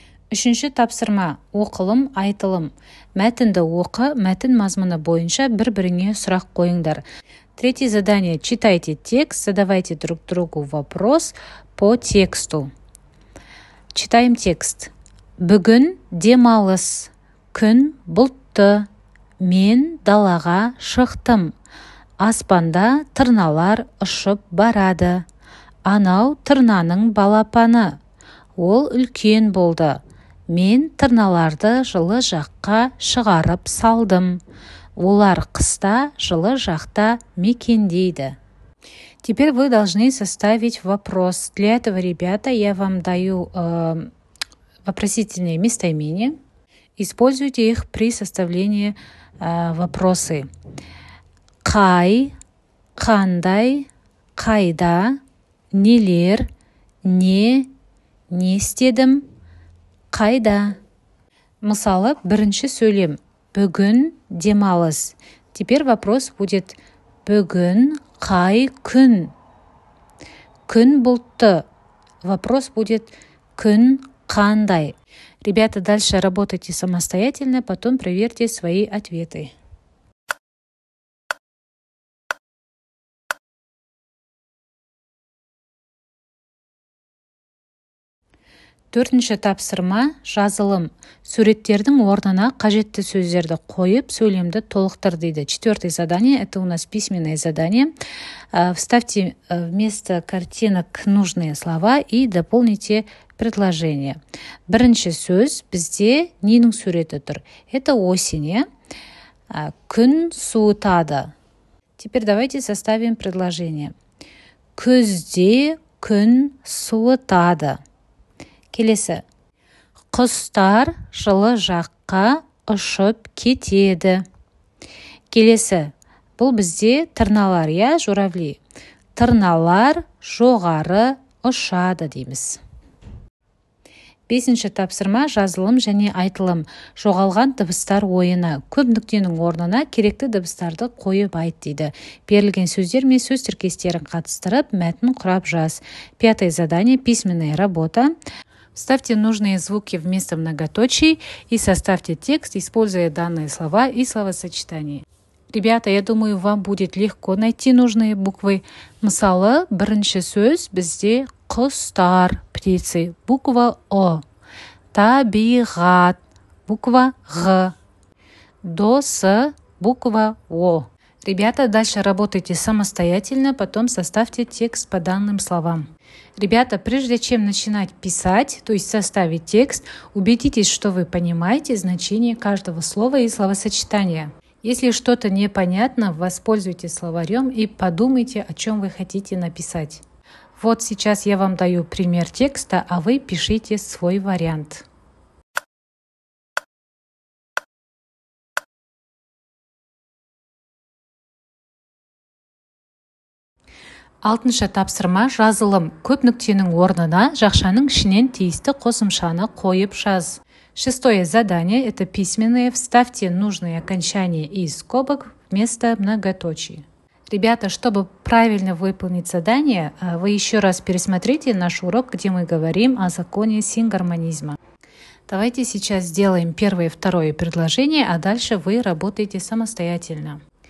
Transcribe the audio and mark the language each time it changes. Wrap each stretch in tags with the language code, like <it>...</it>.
<kk>Үшінші тапсырма. Оқылым, айтылым. Мәтінді оқы, мәтін мазмұны бойынша бір-біріңе сұрақ қойыңдар.</kk> <ru>Третье задание. Читайте текст, задавайте друг другу вопрос по тексту. Читаем текст.</ru> <kk>Бүгін демалыс. Күн бұлтты. Мен далаға шықтым. Аспанда тырналар ұшып барады. Анау тырнаның балапаны. Ол үлкен болды. Мен тырналарды жылы жаққа шығарып салдым. Олар қыста жылы жақта мекендейді.</kk> <ru>Теперь вы должны составить вопрос. Для этого, ребята, я вам даю вопросительные местоимения. Используйте их при составлении вопросы.</ru> <kk>Қай, қандай, қайда, нелер, не істедім, қайда. Мысалы, бірінші сөйлем. Бүгін демалыс.</kk> <ru>Теперь вопрос будет</ru> <kk>бүгін қай күн? Күн бұлтты.</kk> <ru>Вопрос будет</ru> <kk>күн қандай?</kk> <ru>Ребята, дальше работайте самостоятельно, потом проверьте свои ответы.</ru> <kk>Төртінші тапсырма жазылым. Суреттердің орнына қажетті сөздерді қойып, сөйлемді толықтыр дейді.</kk> <ru>Четвертое задание, это у нас письменное задание. Вставьте вместо картинок нужные слова и дополните предложение.</ru> <kk>Бірінші сөз бізде ненің суреті тұр?</kk> <ru>Это осень,</ru> <kk>күн суытады.</kk> <ru>Теперь давайте составим предложение.</ru> <kk>Күзде күн суытады. Келесі. Құстар жылы жаққа ұшып кетеді. Келесі. Бұл бізде тырналар, журавли. Тырналар жоғары ұшады дейміз. Бесінші тапсырма жазылым және айтылым. Жоғалған дыбыстар ойыны. Көп нүктенің орнына керекті дыбыстарды қойып айт дейді. Берілген сөздер мен сөз тіркестерін қатыстырып, мәтін құрап жаз.</kk> <ru>Пятое задание, письменная работа. Вставьте нужные звуки вместо многоточий и составьте текст, используя данные слова и словосочетания. Ребята, я думаю, вам будет легко найти нужные буквы.</ru> <kk>Мысалы, бірінші сөз бізде құстар, птицы,</kk> <ru>буква О.</ru> <kk>Табиғат,</kk> <ru>буква Г.</ru> <kk>Досы,</kk> <ru>буква О. Ребята, дальше работайте самостоятельно, потом составьте текст по данным словам. Ребята, прежде чем начинать писать, то есть составить текст, убедитесь, что вы понимаете значение каждого слова и словосочетания. Если что-то непонятно, воспользуйтесь словарем и подумайте, о чем вы хотите написать. Вот сейчас я вам даю пример текста, а вы пишите свой вариант.</ru> <kk>Алтыншы тапсырма жазылым. Көп нүктенің орнына жақшаның ішінен тиісті қосымшаны қойып жаз.</kk> <ru>Шестое задание – это письменное. Вставьте нужные окончания из скобок вместо многоточий. Ребята, чтобы правильно выполнить задание, вы еще раз пересмотрите наш урок, где мы говорим о законе сингармонизма. Давайте сейчас сделаем первое и второе предложение, а дальше вы работаете самостоятельно.</ru>